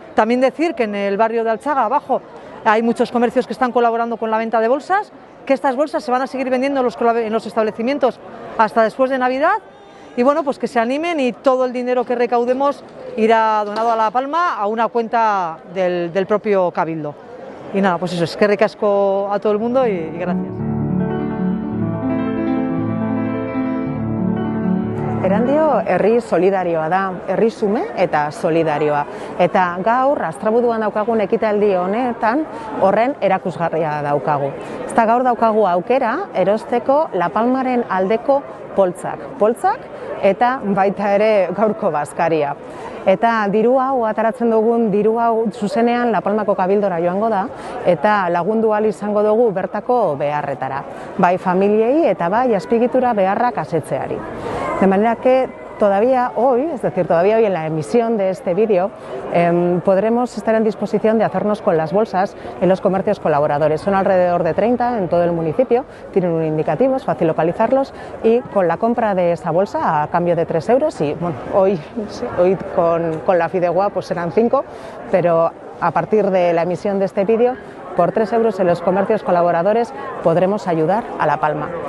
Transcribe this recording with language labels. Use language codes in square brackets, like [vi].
[es] También decir que en el barrio de Alchaga, abajo, hay muchos comercios que están colaborando con la venta de bolsas, que estas bolsas se van a seguir vendiendo en los establecimientos hasta después de Navidad, y bueno, pues que se animen, y todo el dinero que recaudemos irá donado a La Palma a una cuenta del propio Cabildo. Y nada, pues eso, es que ricasco a todo el mundo y gracias. [eu] Erandio herri solidarioa da, herri xume eta solidarioa. Eta gaur, Astrabuduan daukagun ekitaldi honetan, horren erakusgarria daukagu. Eta gaur daukagu aukera, erosteko La Palmaren aldeko poltsak eta baita ere gaurko bazkaria. Eta diru hau, ataratzen dugun diru hau zuzenean La Palmako Kabildora joango da, eta lagundu ahal izango dugu bertako beharretara. Bai familiei eta bai azpiegitura beharrak asetzeari. [es] De manera que todavía hoy en la emisión de este vídeo, podremos estar en disposición de hacernos con las bolsas en los comercios colaboradores. Son alrededor de 30 en todo el municipio, tienen un indicativo, es fácil localizarlos, y con la compra de esa bolsa a cambio de 3 euros, y bueno, hoy con la fideuá pues serán 5, pero a partir de la emisión de este vídeo, por 3 euros en los comercios colaboradores podremos ayudar a La Palma.